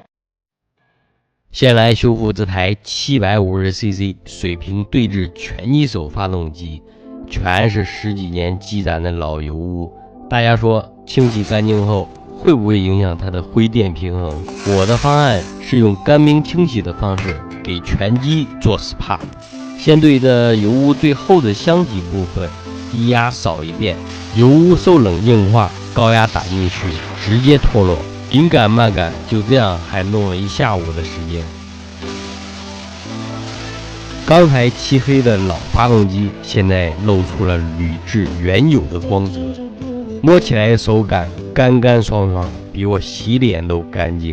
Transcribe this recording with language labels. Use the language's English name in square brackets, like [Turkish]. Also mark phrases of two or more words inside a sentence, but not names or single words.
[Chinese] 先来修复这台 750cc 水平对置拳击手发动机，全是10幾年積攢的老油污，大家說清洗乾淨後會不會影響它的灰電平衡？我的方案是用乾冰清洗的方式給拳機做 SPA，先對着油污最厚的箱體部分低壓掃一遍，油污受冷硬化，高壓打進去直接脫落，緊趕慢趕，就這樣還弄了一下午的時間。剛才漆黑的老發動機現在露出了鋁製原有的光澤，摸起來的手感乾乾爽爽，比我洗臉都乾淨。